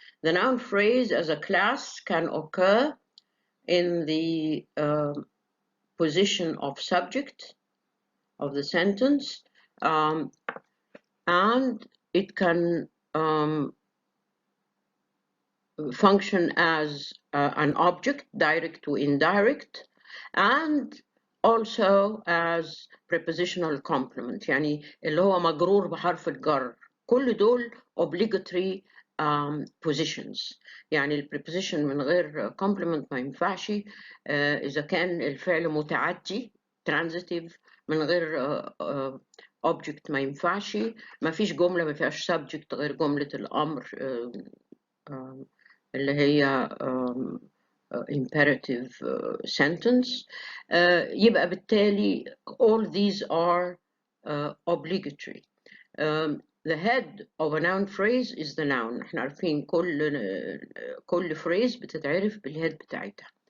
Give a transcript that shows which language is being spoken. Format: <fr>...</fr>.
<en>The noun phrase as a class can occur in the position of subject of the sentence, and it can function as an object, direct to indirect, and also as prepositional complement،</en> <ar>يعني اللي هو مجرور بحرف الجر. كل دول</ar> <en>obligatory positions.</en> <ar>يعني البريبوزيشن من غير complement ما ينفعش. إذا كان الفعل متعدي transitive من غير object ما ينفعش. ما فيش جملة ما فيهاش subject غير جملة الأمر اللي هي</ar> <en>imperative sentence.</en> <ar>يبقى بالتالي</ar> <en>all these are obligatory. The head of a noun phrase is the noun.</en> <ar>احنا عارفين كل phrase بتتعرف بالhead بتاعتها.</ar>